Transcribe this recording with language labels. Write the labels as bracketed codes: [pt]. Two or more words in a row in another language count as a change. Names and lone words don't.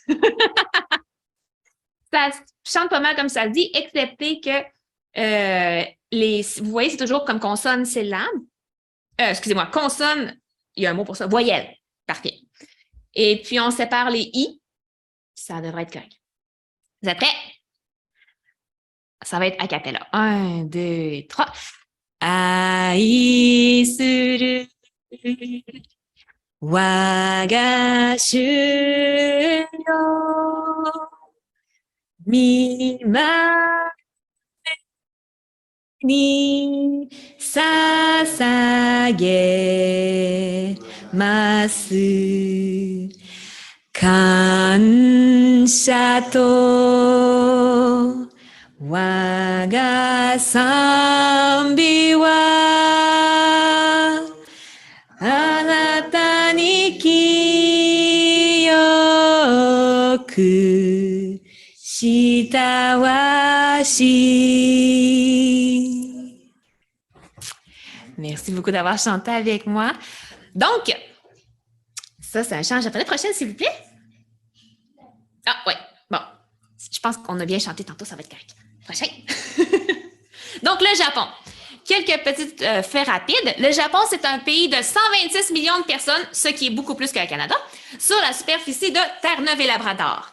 [fr] Ça chante pas mal comme ça le dit, excepté que vous voyez, c'est toujours comme consonne, syllabe. Excusez-moi, consonne, il y a un mot pour ça, voyelle. Parfait. Et puis, on sépare les i. Ça devrait être correct. Vous êtes prêts? Ça va être a cappella. 1, 2, 3. [ja] 愛する 我が 主よ 御前に 捧げ ます. 感謝と我が賛美はあなたに清くしたわし。 [fr] Merci beaucoup d'avoir chanté avec moi. Donc, ça, c'est un chant japonais. Prochaine, s'il vous plaît. Ah, oui. Bon. Je pense qu'on a bien chanté tantôt, ça va être correct. Prochain. Donc, le Japon. Quelques petites faits rapides. Le Japon, c'est un pays de 126 millions de personnes, ce qui est beaucoup plus que le Canada, sur la superficie de Terre-Neuve et Labrador.